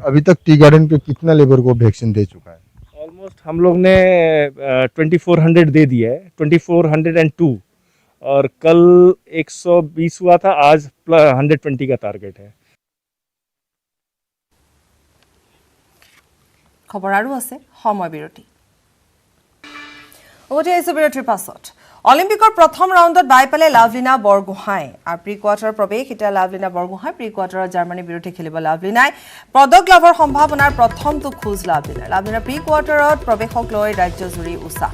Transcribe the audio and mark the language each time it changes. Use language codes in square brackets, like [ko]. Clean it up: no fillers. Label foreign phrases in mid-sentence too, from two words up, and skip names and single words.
[hi] अभी तक टी गार्डन के कितना लेबर को वैक्सीन दे चुका है? ऑलमोस्ट हम लोग ने 2400 दे दिया है, 2402, और कल 120 हुआ था, आज 120 का टारगेट है। [as] खबर আৰু আছে সময় বিৰতি উভতি আহিছোঁ বিৰতিৰ পাছত অলিম্পিকৰ প্ৰথম ৰাউণ্ডত বাই পালে লাভলিনা বৰগোহাঁই আৰু [en] pre quarter [as] প্ৰৱেশ এতিয়া লাভলিনা বৰগোহাঁই [en] pre quarterত [as] জাৰ্মানীৰ বিৰুদ্ধে খেলিব লাভলিনাই পদক লাভৰ সম্ভাৱনাৰ প্ৰথমটো খোজ লাভলিনাৰ [en] pre quarterত [as] প্ৰৱেশক লৈ ৰাজ্যজুৰি উৎসাহ